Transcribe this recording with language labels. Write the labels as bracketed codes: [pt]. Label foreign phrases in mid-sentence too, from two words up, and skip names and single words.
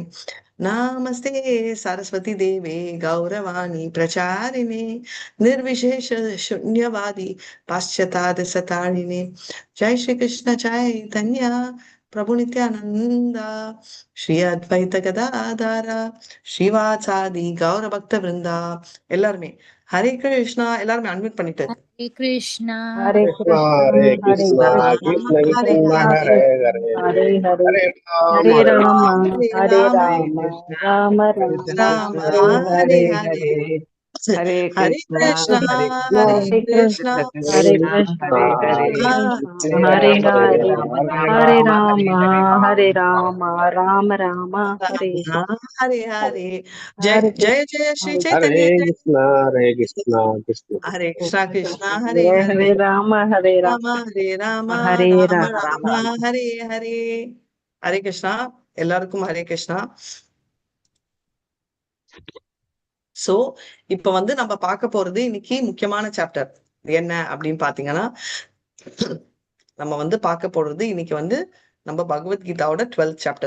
[sa] नमस्ते सरस्वती देवे गौरवाणी प्रचारिणे निर्विशेष शून्यवादी पाश्चात्य सतारिणे। जय श्री कृष्ण चैतन्य प्रभु नित्यानंद श्री अद्वैत गदाधर श्रीवासादि गौर भक्त वृंदा [ta] எல்லாருமே ஹரே கிருஷ்ணா எல்லாருமே அன்மியூட் பண்ணிட்டு [sa] हरे कृष्णा हरे कृष्णा कृष्णा हरे हरे कृष्णा कृष्णा कृष्ण हरे कृष्ण कृष्णा हरे हरे हरे कृष्णा हरे हरे हरे हरे हरे राम हरे हरे राम हरे राम कृष्ण राम हरे राम राम कृष्ण हरे हरे हरे हरे हरे हरे कृष्णा कृष्णा हरे हरे हरे कृष्णा कृष्ण हरे कृष्णा कृष्ण हरे हरे हरे कृष्ण हरे हरे राम हरे राम हरे राम राम हरे हरे हरे राम राम राम हरे हरे हरे। जय हरे जय जय कृष्ण श्री हरे हरे चैतन्य जय कृष्ण कृष्ण हरे कृष्णा कृष्णा हरे जय हरे हरे राम हरे राम राम हरे राम हरे ராம राम राम हरे हरे. [ta] ஹரே கிருஷ்ணா. எல்லாருக்கும் ஹரே கிருஷ்ணா. சோ இப்ப வந்து நம்ம பார்க்க போறது இன்னைக்கு முக்கியமான சாப்டர் என்ன அப்படின்னு பாத்தீங்கன்னா, நம்ம வந்து பார்க்க போறது இன்னைக்கு வந்து நம்ம பகவத்கீதாவோட 12th சாப்டர்.